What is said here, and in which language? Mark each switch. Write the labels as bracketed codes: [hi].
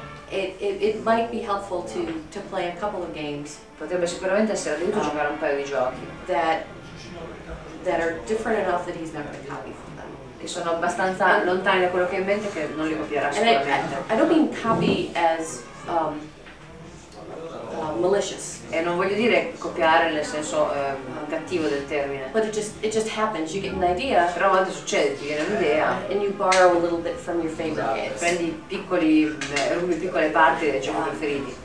[en] It might be helpful to play a couple of games [it] Potrebbe sicuramente essere d'aiuto giocare un paio di giochi [en] that are different enough that he's not going to copy from them. [it] che sono abbastanza lontani da quello che ha in mente che non li copierà [en] And [it] sicuramente. [en] I don't mean copy as malicious, [it] E non voglio dire copiare nel senso cattivo del termine. [en] but it just happens. You get an idea [it] Però a volte succede, ti viene un'idea, [en] and you borrow a little bit from your favorite games. [it] prendi rubi piccole parti dei giochi preferiti.